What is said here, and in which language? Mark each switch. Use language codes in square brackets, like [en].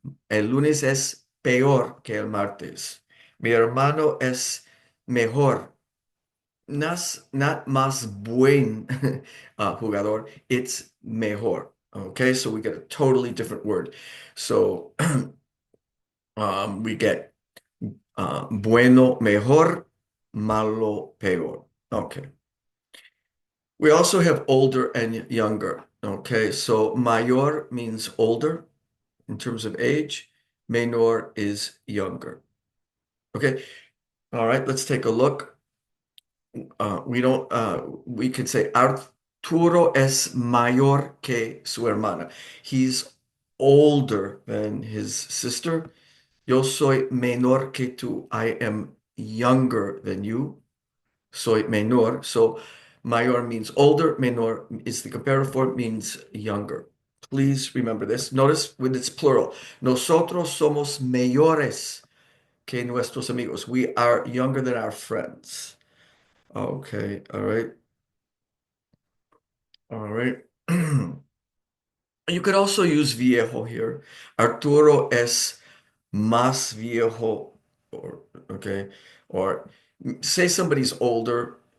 [es] El lunes es peor que el martes. Mi hermano es mejor. [en] Not más buen jugador, it's mejor. Okay, so we get a totally different word. So we get bueno, mejor, malo, peor. Okay. We also have older and younger. Okay, so mayor means older in terms of age. Menor is younger. Okay, all right, let's take a look. [es] We could say Arturo es mayor que su hermana. [en] He's older than his sister. [es] Yo soy menor que tú. [en] I am younger than you. [es] Soy menor. [en] So mayor means older. Menor is the comparative form, means younger. Please remember this. Notice when it's plural. [es] Nosotros somos mayores que nuestros amigos. [en] We are younger than our friends. Okay, all right. All right. You could also use viejo here. [es] Arturo es más viejo, [en] or okay, or say somebody's older.